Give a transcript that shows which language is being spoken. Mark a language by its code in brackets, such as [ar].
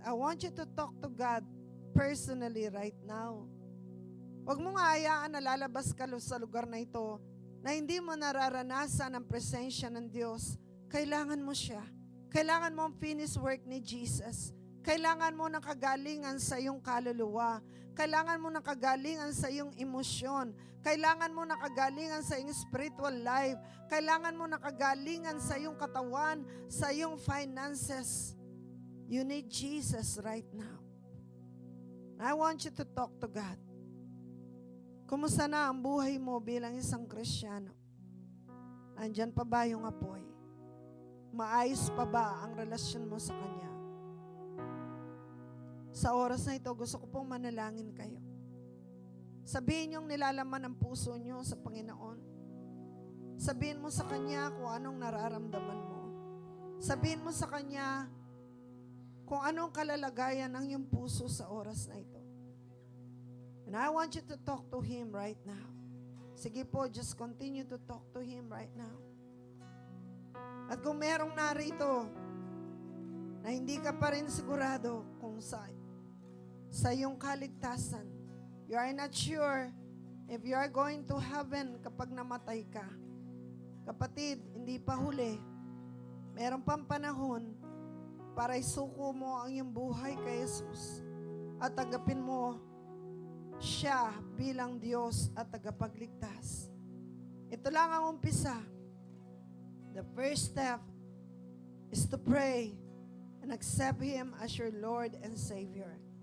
[en] I want you to talk to God personally right now. [tl] Huwag mong hayaan na lalabas ka sa lugar na ito na hindi mo nararanasan ang presensya ng Diyos. Kailangan mo siya. Kailangan mo ang finished work ni Jesus. Kailangan mo ng kagalingan sa iyong kaluluwa. Kailangan mo ng kagalingan sa iyong emosyon. Kailangan mo ng kagalingan sa iyong spiritual life. Kailangan mo ng kagalingan sa iyong katawan, sa iyong finances. [en] You need Jesus right now. I want you to talk to God. [tl] Kumusta na ang buhay mo bilang isang Kristiyano? Andyan pa ba yung apoy? Maayos pa ba ang relasyon mo sa Kanya? Sa oras na ito, gusto ko pong manalangin kayo. Sabihin yung nilalaman ng puso nyo sa Panginoon. Sabihin mo sa Kanya kung anong nararamdaman mo. Sabihin mo sa Kanya kung anong kalalagayan ng iyong puso sa oras na ito. [en] And I want you to talk to Him right now. [tl] Sige po, [en] just continue to talk to Him right now. [tl] At kung merong narito na hindi ka pa rin sigurado kung sa iyong kaligtasan, [en] you are not sure if you are going to heaven [tl] kapag namatay ka. Kapatid, hindi pa huli. Meron pang panahon para isuko mo ang iyong buhay kay Jesus at tanggapin mo siya bilang Diyos at tagapagligtas. Ito lang ang umpisa. [en] The first step is to pray and accept Him as your Lord and Savior.